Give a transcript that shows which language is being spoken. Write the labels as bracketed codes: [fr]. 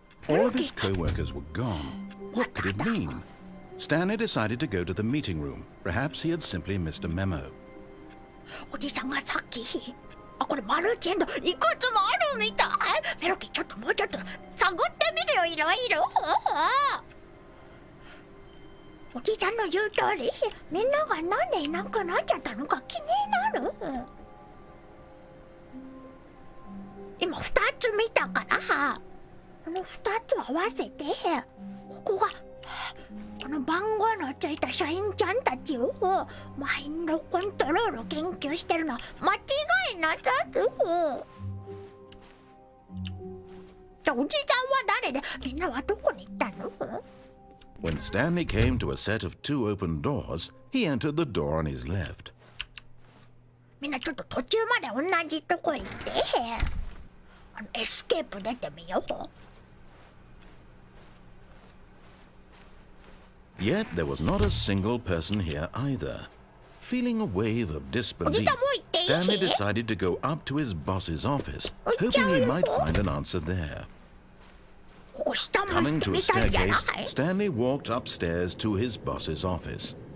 [en] All of his co-workers were gone. What could it mean? Stanley decided to go to the meeting room. Perhaps he had simply missed a memo. [ja] おじさんがさっき、これマルチエンドいくつもあるみたい。メロキちょっともうちょっと探ってみるよ、いろいろ。おじさんの言う通り、みんながなんでいなくなっちゃったのか気になる。今2つ見たから、この2つ合わせて、ここがこの番号のついた社員ちゃんたちをマインドコントロール研究してるの間違いなさす。じゃあおじさんは誰でみんなはどこに行ったの？ [en] When Stanley came to a set of 2 open doors, he entered the door on his left. [ja] みんなちょっと途中まで同じとこ行って、エスケープ出てみよう。 [en] Yet there was not a single person here either. Feeling a wave of disbelief, Stanley decided to go up to his boss's office, hoping he might find an answer there. Coming to a staircase, Stanley walked upstairs to his boss's office.